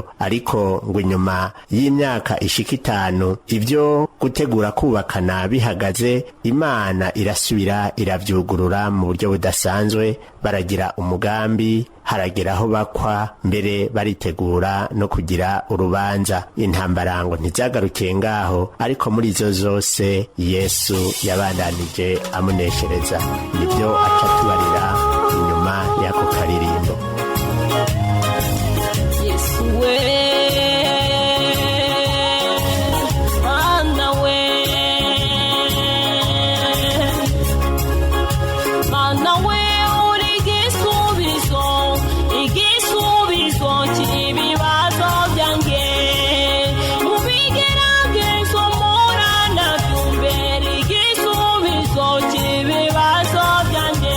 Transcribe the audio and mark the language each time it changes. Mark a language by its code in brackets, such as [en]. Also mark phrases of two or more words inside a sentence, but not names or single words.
[rn] Ariko ngo nyuma y'imyaka ishika 5 ivyo gutegura kubakana bihagaze, Imana irasubira iravyugurura mu buryo budasanzwe, baragira umugambi, harageraho bakwa, mbere baritegura no kugira urubanza. Intambara ngo ntizagarukiye ngaho, ariko muri izo zose Yesu yabandanije amuneshereza. Nibyo acatubarira inyuma y'ako karirimbo. Yesu we, Mana we, Mana we, uri igisubizo, igisubizo cy'ibibazo byanjye, mu bigeragezo mpora nabyumbera, igisubizo cy'ibibazo byanjye.